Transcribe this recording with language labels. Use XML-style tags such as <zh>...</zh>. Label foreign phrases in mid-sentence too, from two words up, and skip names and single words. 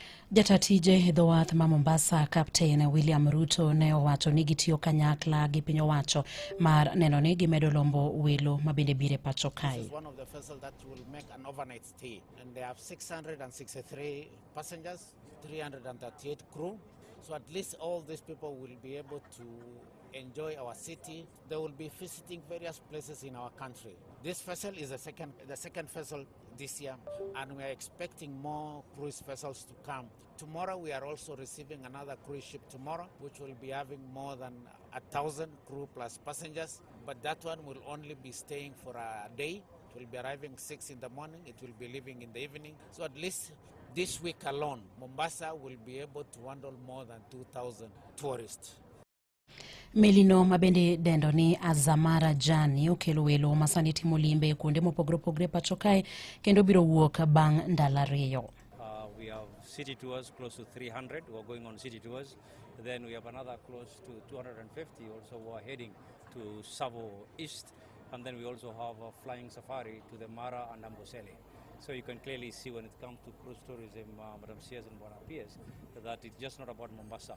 <luo>Jataa tije dho wath ma Mombasa Captain William Ruto ne owacho ni gitiyo kanyakla gi piny owacho mar neno ni gimedo lombo welo mabende bire pacho kae.</luo> <en>This is one of the vessels that will make an overnight stay, and they have 663 passengers, 338 crew. So at least all these people will be able to enjoy our city. They will be visiting various places in our country. This vessel is the second vessel this year, and we are expecting more cruise vessels to come. Tomorrow we are also receiving another cruise ship tomorrow, which will be having more than 1,000 crew plus passengers. But that one will only be staying for a day. It will be arriving 6 in the morning. It will be leaving in the evening. So at least this week alone, Mombasa will be able to handle more than 2,000 tourists.</en> <luo>Melino mabende dendo ni Azamara Jani okelo welo masani timo limbe kuonde mopogre pacho kae kendo biro wuok bang' ndalo ariyo.</luo> <en>We have city tours close to 300 who are going on city tours. Then we have another close to 250 also who are heading to Savo East. And then we also have a flying safari to the Mara and Amboseli. So you can clearly see when it comes to cruise tourism, Madam Sears and Buona Piers, that it's just not about Mombasa.</en>